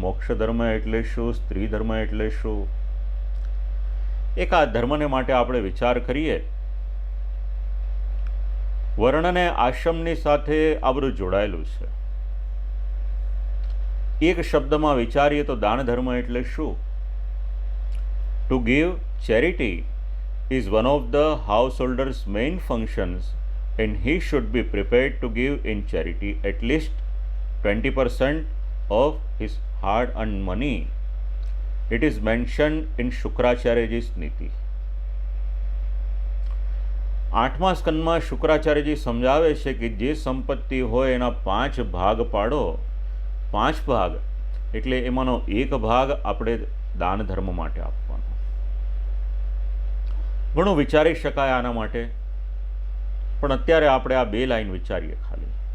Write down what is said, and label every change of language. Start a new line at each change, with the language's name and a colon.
Gujarati: મોક્ષ ધર્મ એટલે શું? સ્ત્રી ધર્મ એટલે શું? એક આ ધર્મને માટે આપણે વિચાર કરીએ. વર્ણ અને આશ્રમની સાથે આ બધું જોડાયેલું છે. એક શબ્દમાં વિચારીએ તો દાન ધર્મ એટલે શું?
English: To give charity is one of the householder's main functions, and he should be prepared to give in charity at least 20% of his hard-earned money. It is mentioned in શુક્રાચાર્યજી's નીતિ.
Gujarati: 8મા સ્કંદમાં શુક્રાચાર્યજી સમજાવે છે કે જે સંપત્તિ હોય એના 5 ભાગ પાડો. 5 ભાગ એટલે એમાંનો 1 ભાગ આપણે દાન ધર્મ માટે આપવાનો. ઘણું વિચારી શકાય આના માટે, પણ અત્યારે આપણે આ 2 લાઈન વિચારીએ ખાલી.